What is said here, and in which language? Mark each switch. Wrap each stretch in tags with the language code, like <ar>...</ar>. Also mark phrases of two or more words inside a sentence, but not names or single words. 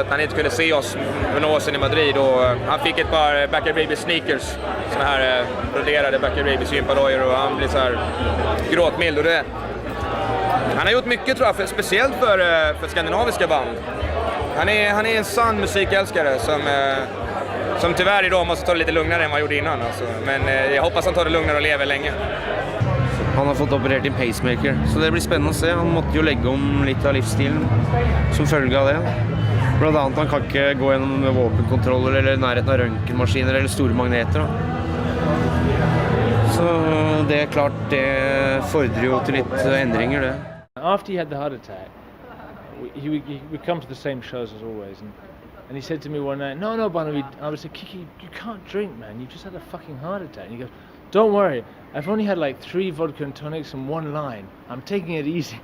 <sv>Han inte kunde se oss för några år sedan i Madrid, och han fick ett par Backyard Babies sneakers, såna här broderade Backyard Babies gympalojor, och han blev så här gråtmild. Och han har gjort mycket, tror jag, speciellt för skandinaviska band. Han är en sann musikälskare som tyvärr idag måste ta det lite lugnare än vad han gjorde innan. Alltså. Men jag hoppas han tar det lugnare och lever länge.</sv> <no>Han har fått operert en pacemaker, så det blir spennende å se. Han måtte jo legge om litt av livsstilen som følge av det. Blant annet han kan ikke gå gjennom våpenkontroller eller nærheten av røntgenmaskiner eller store magneter. Så det klart, det fordrer jo til litt endringer, det.</no> <en>After he had the heart attack, he would come to the same shows as always, and he said to me one night, no, Bono, I was like, Kike, you can't drink, man, you just had a fucking heart attack. And he goes, don't worry, I've only had like 3 vodka and tonics and 1 line. I'm taking it easy.</en>